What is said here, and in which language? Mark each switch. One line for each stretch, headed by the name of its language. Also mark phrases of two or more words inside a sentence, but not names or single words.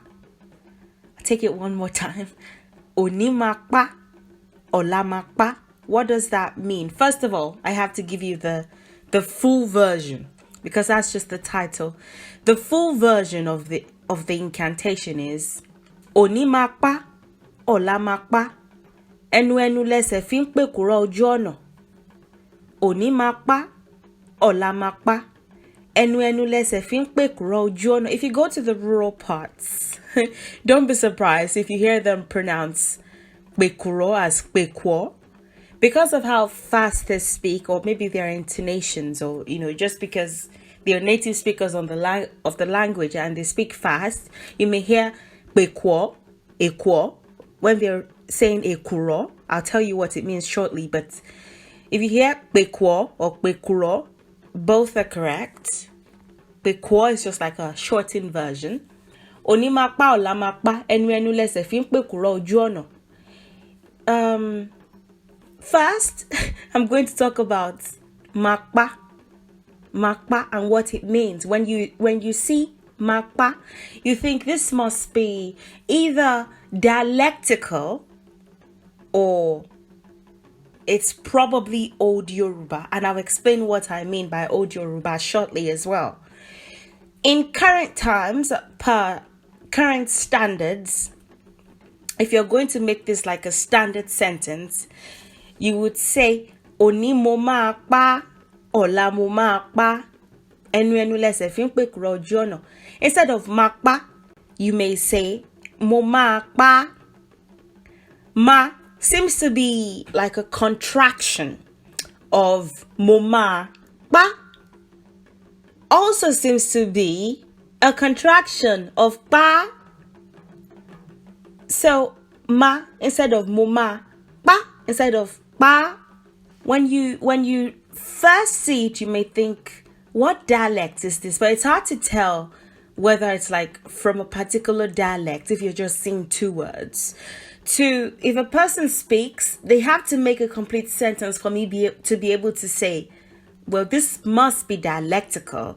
English: I'll take it one more time.
Yoruba: Onimakpa Olamakpa.
English: What does that mean? First of all, I have to give you the full version because that's just the title. The full version of the incantation is
Yoruba: Onimakpa Olamakpa. Enu-enu lese pekuro ojú ọ̀nà. Onimakpa Olamakpa. Enu-enu lese pekuro ojú ọ̀nà.
English: If you go to the rural parts, don't be surprised if you hear them pronounce pekuro as pekwo, because of how fast they speak, or maybe their intonations, or just because they're native speakers of the language and they speak fast. You may hear
Yoruba: pekwo, ekwo.
English: When they're saying ekuro, I'll tell you what it means shortly. But if you hear pekwo or pekuro, both are correct. Pekwo is just like a shortened version.
Yoruba: Onimakpa olamakpa enu-enu lese pekuro ojú ọ̀nà.
English: First, I'm going to talk about makpa and what it means. When you see makpa, you think this must be either dialectical or it's probably Old Yoruba, and I'll explain what I mean by Old Yoruba shortly as well. In current times, per current standards, if you're going to make this like a standard sentence, you would say
Yoruba: Oni mo ma pa, ola mo ma pa, enu-enu lese pekuro ojú ọ̀nà.
English: Instead of makpa, you may say
Yoruba: mo ma pa.
English: Ma seems to be like a contraction of
Yoruba: mo ma pa.
English: Also seems to be a contraction of pa. So ma instead of
Yoruba: mo ma,
English: pa instead of pa. When you first see it, you may think, what dialect is this? But it's hard to tell whether it's like from a particular dialect if you're just seeing two words. If a person speaks, they have to make a complete sentence for me to be able to say, well, this must be dialectical.